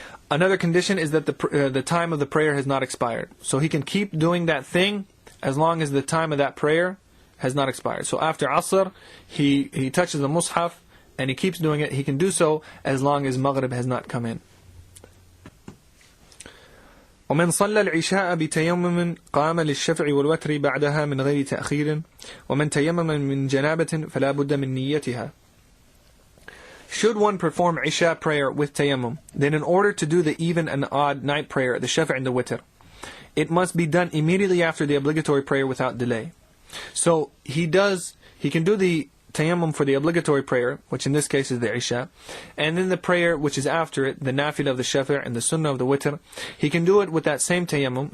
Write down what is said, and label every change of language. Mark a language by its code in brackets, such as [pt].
[en] Another condition is that the time of the prayer has not expired. So he can keep doing that thing as long as the time of that prayer has not expired. So after Asr, he touches the mushaf, and he keeps doing it. He can do so as long as Maghrib has not come in. [ar] ومن صلى العشاء بتيمم قام للشفع والوتر بعدها من غير تأخير ومن تيمم من جنابة فلا بد من نيتها. [en] Should one perform Isha prayer with tayammum, then in order to do the even and odd night prayer, the shafa' and the witr, it must be done immediately after the obligatory prayer without delay. So he can do the tayammum for the obligatory prayer, which in this case is the Isha, and then the prayer which is after it, the nafilah of the shafa' and the sunnah of the witr, he can do it with that same tayammum.